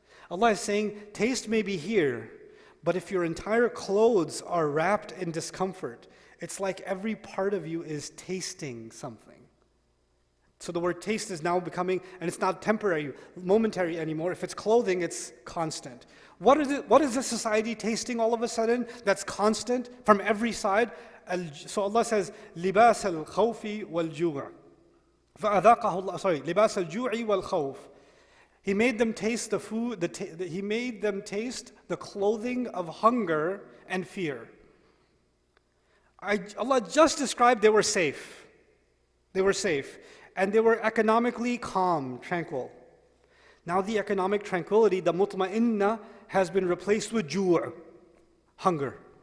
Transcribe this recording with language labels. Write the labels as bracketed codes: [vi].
[en] Allah is saying, taste may be here, but if your entire clothes are wrapped in discomfort, it's like every part of you is tasting something. So the word taste is now becoming, and it's not temporary, momentary anymore. If it's clothing, it's constant. What is this society tasting all of a sudden that's constant from every side? So Allah says, [ar] لِبَاسَ الْخَوْفِ وَالْجُوعِ فَأَذَاقَهُ اللَّهُ لِبَاسَ الْجُوعِ وَالْخَوْفِ. [en] He made them taste the food, He made them taste the clothing of hunger and fear. Allah just described they were safe. They were safe. And they were economically calm, tranquil. Now the economic tranquility, the mutma'inna, has been replaced with ju', hunger.